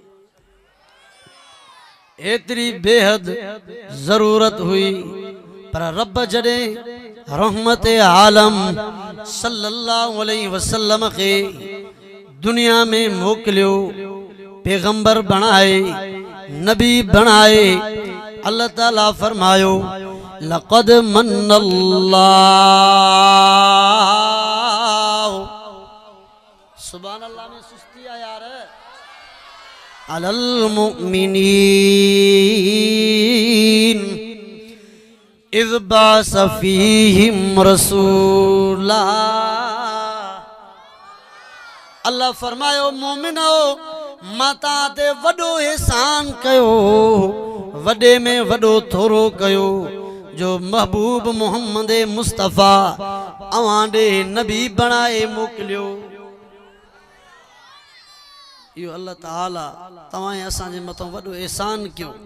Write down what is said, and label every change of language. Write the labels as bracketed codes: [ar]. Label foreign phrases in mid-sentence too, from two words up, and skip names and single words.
[sd] एतिरी बेहद ज़रूरत हुई, पर रब जॾहिं रहमत आलम [ar] صلى الله عليه وسلم [sd] खे दुनिया में मोकिलियो, पैगंबर बनाए, नबी बनाए, अल्लाह ताला फरमायो लक़द [ar] منّ الله، سبحان الله [sd] में सुस्ती आ यार, [ar] على المؤمنين إذ بعث فيهم رسولا. [sd] अल्लाह फरमायो मोमिनो मां तां ते वॾो एहसान कयो, वॾे में वॾो थोरो कयो, जो महबूब मोहम्मद मुस्तफ़ा अवां ॾे नबी बणाए मोकिलियो। इहो अल्लाह ताला तव्हां असांजे मथां वॾो एहसान कयो।